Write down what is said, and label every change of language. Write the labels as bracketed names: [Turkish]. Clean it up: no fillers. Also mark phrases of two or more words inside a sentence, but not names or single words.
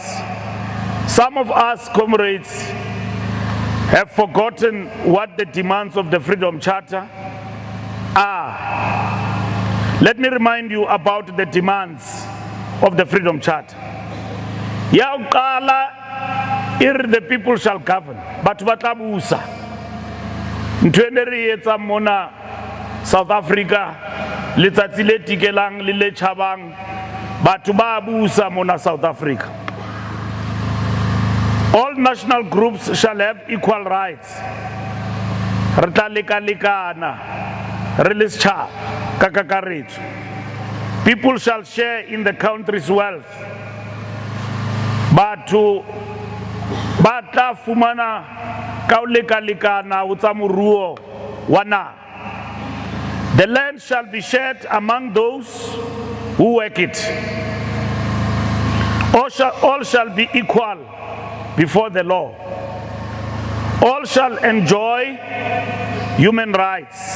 [English] Some of us, comrades, have forgotten what the demands of the Freedom Charter are. Let me remind you about the demands of the Freedom Charter. [Xhosa] Ya uqala [English] the people shall govern, but batlabusa. [Southern Sotho] Ntwene re etsa mona South Africa, letsatsi le tikelang le le chabang, batho ba busa mona South Africa. [English] All national groups shall have equal rights. [Southern Sotho] Re tla leka-lekana, re le setjhaba ka kakaretso. [English] People shall share in the country's wealth. [Southern Sotho] Batho ba tla fumana ka ho leka-lekana ho tsa moruo wa naha. [English] The land shall be shared among those who work it. All shall be equal before the law. All shall enjoy human rights.